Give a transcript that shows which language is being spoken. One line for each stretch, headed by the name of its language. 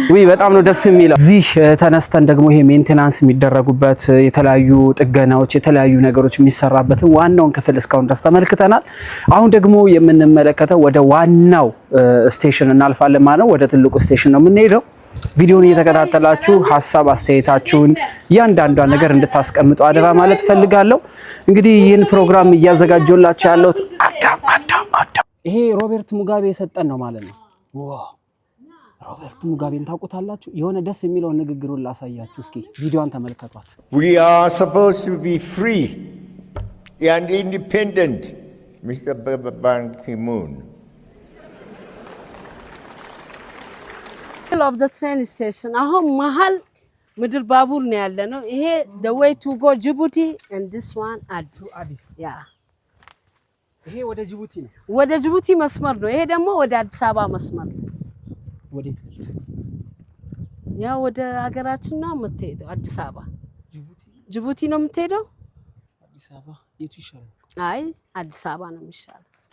Amharic: በጣም ነው ደስ የሚለው እዚህ ተነስተን ደግሞ ይሄ ሜንቴናንስ የሚደረጉበት የተለያዩ ጥገናዎች የተለያዩ ነገሮች የሚሰራበትን ዋናውን ክፍል እስካሁን ድረስ ተመልክተናል አሁን ደግሞ የምንመለከተው ወደ ዋናው ስቴሽን እናልፋለን ማለት ነው ወደ ትልቁ ስቴሽን ነው የምንሄደው ቪዲዮውን እየተከታተላችሁ ሐሳብ አስተያየታችሁን ያንዳንዷ ነገር እንድታስቀምጡ አደራ ማለት ፈልጋለሁ እንግዲህ ይህን ፕሮግራም እያዘጋጀውላችሁ ያለው አዳም ይሄ ሮበርት ሙጋቤ የሰጠን ነው ማለት ነው ዋው ሮበርት ሙጋቤን ታውቁታላችሁ የሆነ ደስ የሚለው ንግግሩን ላሳያችሁ እስኪ ቪዲዮን ተመልከቷት
English: We are supposed to be free and independent Mr. Ban Ki-moon of the train station
Amharic: አሁን መሃል ምድር ባቡር ነው ያለ ነው ይሄ
English: the way to go Djibouti and this one Addis yeah
Amharic: ይሄ ወደ ጅቡቲ ነው ወደ ጅቡቲ መስመር ነው ይሄ ደግሞ ወደ አዲስ አበባ መስመር ነው ወዴት ያ ወደ ሀገራችን ነው የምትሄደው አዲስ አበባ ጅቡቲ ነው የምትሄደው አዲስ አበባ የቱ ይሻላል አይ አዲስ አበባ ነው የሚሻለው